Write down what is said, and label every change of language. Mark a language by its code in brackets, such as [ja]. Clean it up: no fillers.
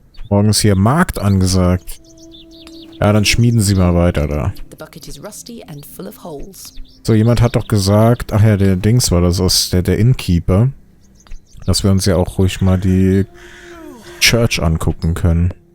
[de] Morgens hier Markt angesagt. Ja, dann schmieden Sie mal weiter da. [en] The bucket is rusty and full of holes. [de] So, jemand hat doch gesagt, ach ja, der Dings war das aus der Innkeeper, dass wir uns ja auch ruhig mal die Church angucken können.